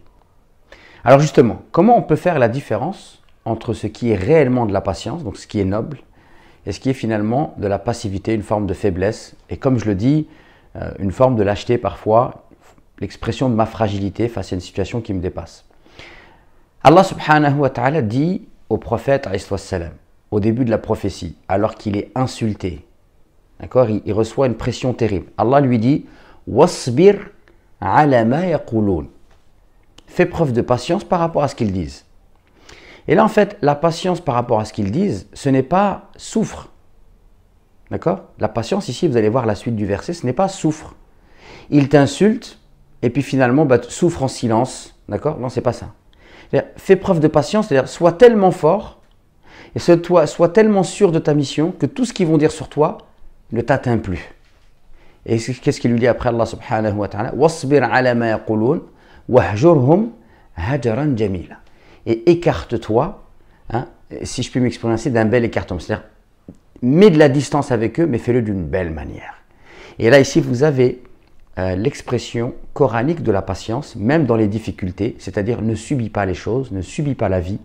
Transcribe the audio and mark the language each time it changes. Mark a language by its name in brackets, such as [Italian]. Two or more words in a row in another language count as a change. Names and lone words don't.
[French] Alors justement, comment on peut faire la différence entre ce qui est réellement de la patience, donc ce qui est noble, et ce qui est finalement de la passivité, une forme de faiblesse, et comme je le dis, une forme de lâcheté parfois, l'expression de ma fragilité face à une situation qui me dépasse. [Arabic] الله سبحانه وتعالى [French] dit au prophète [Arabic] عليه السلام, [French] au début de la prophétie, alors qu'il est insulté, d'accord, il reçoit une pression terrible. [Arabic] Allah lui dit واصبر على ما يقولون. [French] Fais preuve de patience par rapport à ce qu'ils disent. Et là, en fait, la patience par rapport à ce qu'ils disent, ce n'est pas souffre. D'accord? La patience, ici, vous allez voir la suite du verset, ce n'est pas souffre. Il t'insulte, et puis finalement, souffre en silence. D'accord? Non, c'est pas ça. Fais preuve de patience, c'est-à-dire sois tellement fort, et sois tellement sûr de ta mission, que tout ce qu'ils vont dire sur toi ne t'atteint plus. Et qu'est-ce qu'il lui dit après [Arabic] الله سبحانه وتعالى? واصبر على ما يقولون واهجرهم هجرا جميلا. [French] Et écarte-toi, si je puis m'exprimer ainsi, d'un bel écartement. C'est-à-dire, mets de la distance avec eux, mais fais-le d'une belle manière. Et là, ici, vous avez l'expression coranique de la patience, même dans les difficultés, c'est-à-dire ne subis pas les choses, ne subis pas la vie.